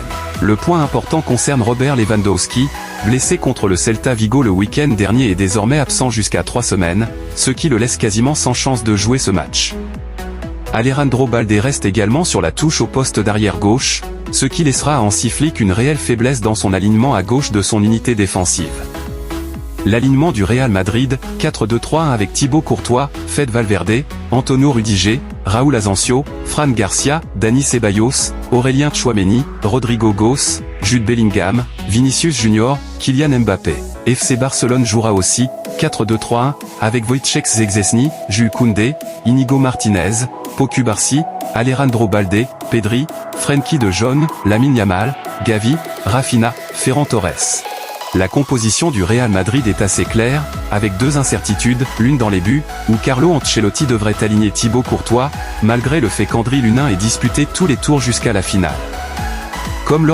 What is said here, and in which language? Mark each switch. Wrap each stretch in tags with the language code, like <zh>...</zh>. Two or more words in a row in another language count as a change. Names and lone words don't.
<fr>Le point important concerne Robert Lewandowski, blessé contre le Celta Vigo le week-end dernier et désormais absent jusqu'à 3 semaines, ce qui le laisse quasiment sans chance de jouer ce match. Alejandro Balde reste également sur la touche au poste d'arrière gauche, ce qui laissera à Hansi Flick une réelle faiblesse dans son alignement à gauche de son unité défensive. L'alignement du Real Madrid, 4-2-3-1 avec Thibaut Courtois, Fede Valverde, Antonio Rudiger, Raúl Asensio, Fran Garcia, Dani Ceballos, Aurélien Tchouaméni, Rodrigo Goes, Jude Bellingham, Vinicius Junior, Kylian Mbappé. FC Barcelone jouera aussi, 4-2-3-1, avec Wojciech Szczęsny, Jules Koundé, Inigo Martinez, Pau Cubarsí, Alejandro Balde, Pedri, Frenkie de Jong, Lamine Yamal, Gavi, Rafinha, Ferran Torres. La composition du Real Madrid est assez claire, avec 2 incertitudes, l'une dans les buts, où Carlo Ancelotti devrait aligner Thibaut Courtois, malgré le fait qu'Andri Lunin ait disputé tous les tours jusqu'à la finale. Comme lors</fr>